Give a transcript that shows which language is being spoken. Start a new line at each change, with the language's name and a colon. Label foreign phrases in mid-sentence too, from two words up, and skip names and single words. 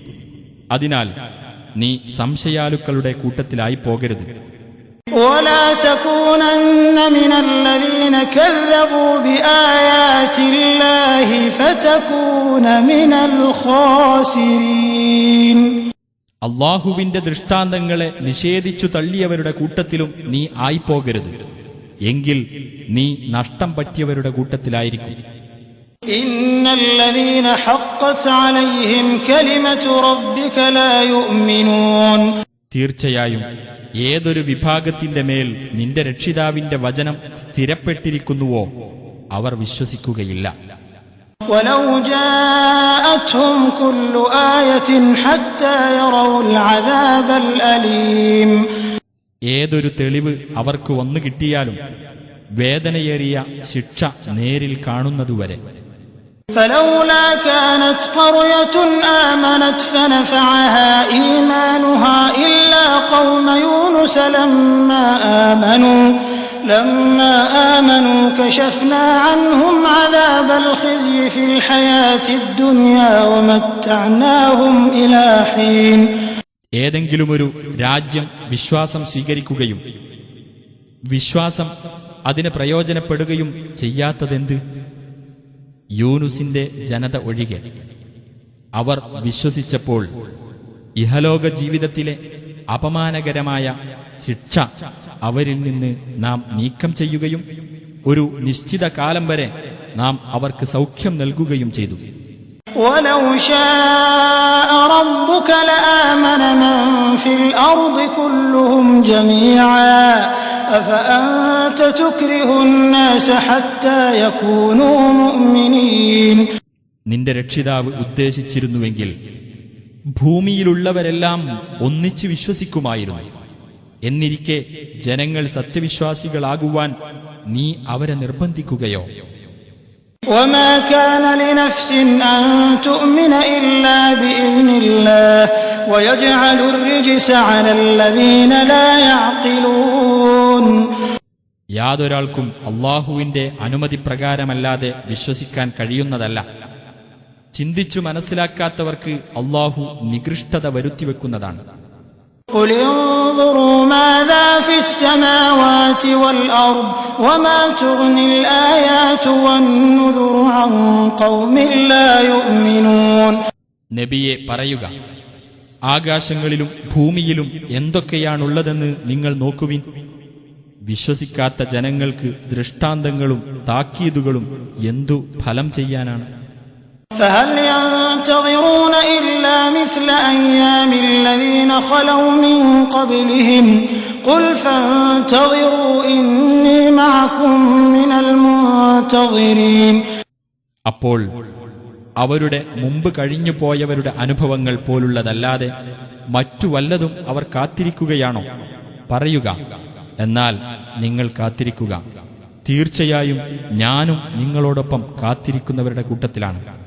Malayalam: അതിനാൽ നീ സംശയാലുക്കളുടെ കൂട്ടത്തിലായി പോകരുത്.
Arabic: ولا تكونن من الذين كذبوا بآيات الله فتكون من الخاسرين.
Malayalam: അള്ളാഹുവിന്റെ ദൃഷ്ടാന്തങ്ങളെ നിഷേധിച്ചു തള്ളിയവരുടെ കൂട്ടത്തിലും നീ ആയിപ്പോകരുത്. എങ്കിൽ നീ നഷ്ടം പറ്റിയവരുടെ കൂട്ടത്തിലായിരിക്കും.
Arabic: إن الذين حقت عليهم كلمة ربك لا يؤمنون.
Malayalam: തീർച്ചയായും ഏതൊരു വിഭാഗത്തിന്റെ മേൽ നിന്റെ രക്ഷിതാവിന്റെ വചനം സ്ഥിരപ്പെട്ടിരിക്കുന്നുവോ അവർ വിശ്വസിക്കുകയില്ല.
Arabic: ولو جاءتهم كل آية حتى يروا العذاب الأليم.
Malayalam: ഏതൊരു തെളിവ് അവർക്ക് വന്നു കിട്ടിയാലും വേദനയേറിയ ശിക്ഷ നേരിൽ കാണുന്നതുവരെ.
Arabic: فلولا كانت قرية آمنت فنفعها إيمانها إلا قوم يونس لما آمنوا كشفنا عنهم عذاب الخزي في الحياة الدنيا ومتعناهم إلى حين.
Malayalam: ഏതെങ്കിലുമൊരു രാജ്യം വിശ്വാസം സ്വീകരിക്കുകയും വിശ്വാസം അതിന് പ്രയോജനപ്പെടുകയും ചെയ്യാത്തതെന്ത്? യൂനുസിന്റെ ജനത ഒഴികെ. അവർ വിശ്വസിച്ചപ്പോൾ ഇഹലോക ജീവിതത്തിലെ അപമാനകരമായ ശിക്ഷ അവരിൽ നിന്ന് നാം നീക്കം ചെയ്യുകയും ഒരു നിശ്ചിത കാലം വരെ നാം അവർക്ക് സൗഖ്യം നൽകുകയും ചെയ്തു.
Arabic: وَلَوْ شَاءَ رَبُّكَ لَآمَنَ مَن فِي الْأَرْضِ كُلُّهُمْ جَمِيعًا أَفَأَنتَ تُكْرِهُ النَّاسَ حَتَّى يَكُونُوا مُؤْمِنِينَ.
Malayalam: നിന്റെ രക്ഷിതാവ് ഉദ്ദേശിച്ചിരുന്നുവെങ്കിൽ ഭൂമിയിലുള്ളവരെല്ലാം ഒന്നിച്ച് വിശ്വസിക്കുമായിരുന്നു. എന്നിരിക്കെ ജനങ്ങൾ സത്യവിശ്വാസികളാകുവാൻ നീ അവരെ നിർബന്ധിക്കുകയോ?
Arabic: وما كان لنفس أن تؤمن إلا بإذن الله ويجعل الرجس على الذين لا يعقلون.
Malayalam: യാതൊരാൾക്കും അള്ളാഹുവിന്റെ അനുമതി പ്രകാരമല്ലാതെ വിശ്വസിക്കാൻ കഴിയുന്നതല്ല. ചിന്തിച്ചു മനസ്സിലാക്കാത്തവർക്ക് അള്ളാഹു നികൃഷ്ടത വരുത്തിവെക്കുന്നതാണ്.
Arabic: قل انظروا ماذا في السماوات والأرض وما تغني الآيات والنذر عن قوم لا يؤمنون.
Malayalam: നബിയെ പറയുക, ആകാശങ്ങളിലും ഭൂമിയിലും എന്തൊക്കെയാണുള്ളതെന്ന് നിങ്ങൾ നോക്കുവിൻ. വിശ്വസിക്കാത്ത ജനങ്ങൾക്ക് ദൃഷ്ടാന്തങ്ങളും താക്കീതുകളും എന്തു ഫലം ചെയ്യാനാണ്.
Arabic: فهل ينتظرون إلا مثل أيام الذين خلوا من قبلهم قل فانتظروا إني معكم من المنتظرين.
Malayalam: അപ്പോൾ അവരുടെ മുമ്പ് കഴിഞ്ഞു പോയവരുടെ അനുഭവങ്ങൾ പോലുള്ളതല്ലാതെ മറ്റു വല്ലതും അവർ കാത്തിരിക്കുകയാണോ? പറയുക, എന്നാൽ നിങ്ങൾ കാത്തിരിക്കുക, തീർച്ചയായും ഞാനും നിങ്ങളോടൊപ്പം കാത്തിരിക്കുന്നവരുടെ കൂട്ടത്തിലാണ്.